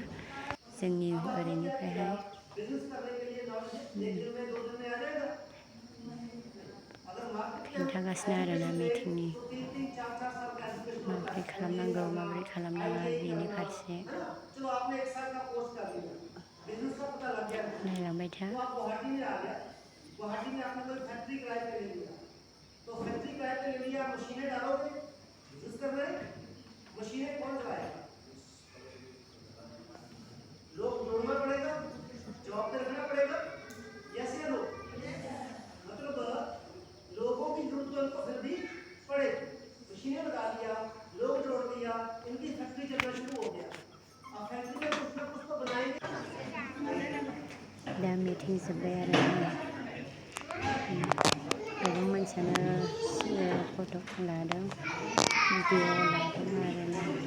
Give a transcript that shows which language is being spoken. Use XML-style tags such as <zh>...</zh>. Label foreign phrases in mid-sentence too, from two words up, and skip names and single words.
<brx>जोंनि ओरैनिफ्रायहाय खिन्थागासिनो आरोना मिटिंनि माबोरै खालामनांगौ माबोरै खालामनाङा बेनि फारसे। नायलांबाय था।</brx> <hi>गुवाहाटी में आपने कोई फैक्ट्री किराए पे ले लिया, तो फैक्ट्री किराए पे ले लिया, मशीनें डालोगे, बिजनेस कर रहे हैं, मशीनें कौन चलाएगा? लोग जोड़ना पड़ेगा, जॉब पे रखना पड़ेगा। यस या नो? मतलब लोगों की जरूरत तो उनको फिर भी पड़ेगी। मशीनें लगा लिया, लोग जोड़ दिया, इनकी फैक्ट्री चलना शुरू हो गया। अब फैक्ट्री में कुछ ना कुछ तो बनाएंगे।</hi> <brx>दा मिटिं जोब्बाय आरोना। गोबां मानसियानो फट' लादों, भिडिअ लादों आरोना।</brx>